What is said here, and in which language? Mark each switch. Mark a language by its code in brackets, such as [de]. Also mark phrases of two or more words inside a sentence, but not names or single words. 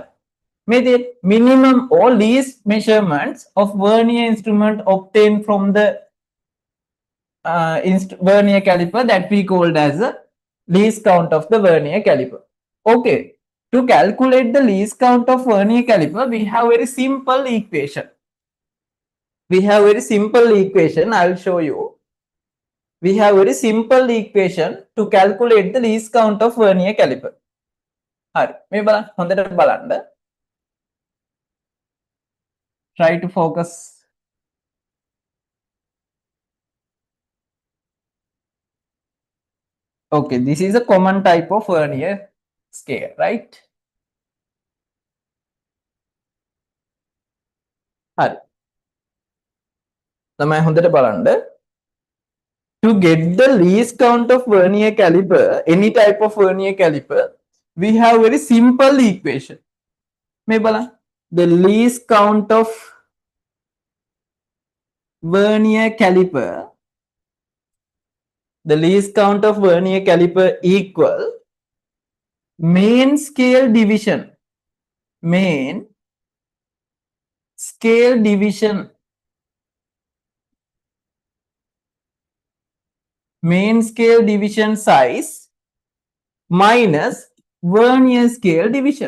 [en] Made minimum or least measurements of vernier instrument obtained from the vernier caliper that we called as the least count of the vernier caliper. Okay, to calculate the least count of vernier caliper, we have very simple equation. I'll show you. We have very simple equation to calculate the least count of vernier caliper. [si] Hari, මේ බලන්න හොඳට බලන්න. [en] Try to focus. Okay, this is a common type of vernier scale, right? [si] Hari. තමයි හොඳට බලන්න. [en] To get the least count of vernier caliper, any type of vernier caliper, we have very simple equation. [si] මේ බලන්න. [en] The least count of vernier caliper, equal main scale division. Main scale division size minus vernier scale division.